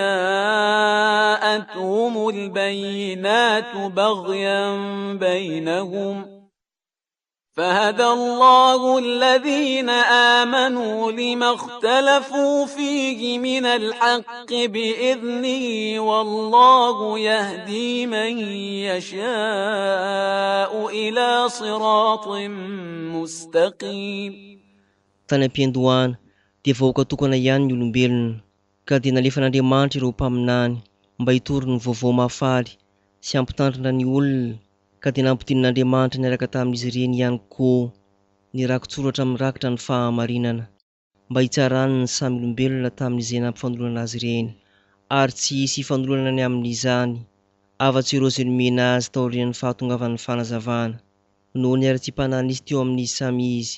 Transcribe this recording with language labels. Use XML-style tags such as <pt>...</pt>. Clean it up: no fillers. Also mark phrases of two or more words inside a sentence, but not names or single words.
<ar>جاءتهم البينات بغيا بينهم فهدى الله الذين آمنوا لما اختلفوا فيه من الحق بإذنه والله يهدي من يشاء إلى صراط مستقيم.</ar> <mg>Tany am-piandohana dia vahoaka tokana ihany ny olombelona, ka dia nalefan'Andriamanitra ireo mpaminany mba hitory ny vaovao mahafaly sy hampitandrina ny olona, ka dia nampidin'Andriamanitra niaraka tamin'izy ireny ihany koa ny rakotsoratra mirakitra ny fahamarinana mba hitsarany ny samy olombelona tamin'izay nampifandolana azy ireny, ary tsy hisy ifandolana ny amin'izany afa-tsy ireo izay nomena azy taorian'ny fahatongavan'ny fanazavana noho ny ara-tsi-panahy nisy teo amin'ny samy izy.</mg>